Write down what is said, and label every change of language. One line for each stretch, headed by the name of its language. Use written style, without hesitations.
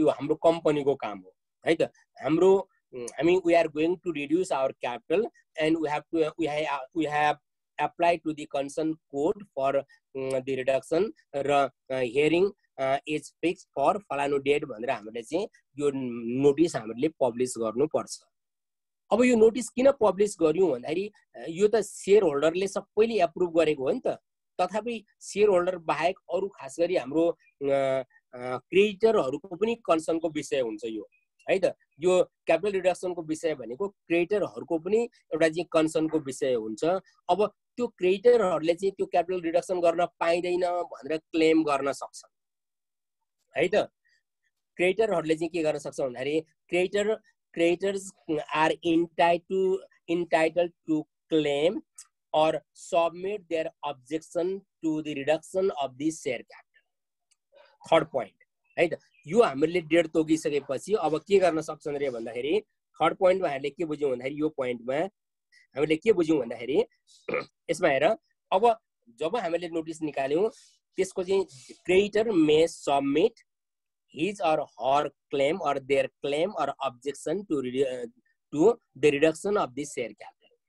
Nepali: यो हाम्रो कम्पनीको काम हो है त.
English: we are going to reduce our capital and we have applied to the concerned court for the reduction
Nepali: र
English: hearing is fixed for
Nepali: फलानु date भनेर हामीले चाहिँ यो नोटिस हामीले पब्लिश गर्नुपर्छ. अब यो नोटिस किन पब्लिश गर्यौं भन्दाखेरि यो त शेयर होल्डरले सबैले एप्रुभ गरेको हो नि त. तथापि शेयर होल्डर बाहेक अरु खास गरी हाम्रो क्रेडिटरहरुको पनि कन्सर्नको विषय हुन्छ यो है त। यो क्यापिटल रिडक्सनको विषय भनेको क्रेडिटरहरूको पनि एउटा चाहिँ कन्सर्नको विषय हुन्छ। अब त्यो क्रेडिटरहरूले चाहिँ त्यो क्यापिटल रिडक्सन गर्न पाइँदैन भनेर क्लेम गर्न सक्छन् है त। क्रेडिटरहरूले चाहिँ के गर्न सक्छ भन्दाखेरि
English: creditors are entitled to claim or submit their objection to the reduction of the share capital.
Nepali: Third point है त। यो हामीले डेढ तोकिसकेपछि अब के गर्न सक्छन् रे भन्दाखेरि थर्ड पोइन्टमा हामीले के बुझ्यौँ भन्दाखेरि यो पोइन्टमा हामीले के बुझ्यौँ भन्दाखेरि यसमा हेर अब जब हामीले नोटिस निकाल्यौँ त्यसको चाहिँ creditor
English: May submit his or her claim or their claim or objection to the reduction of the share capital.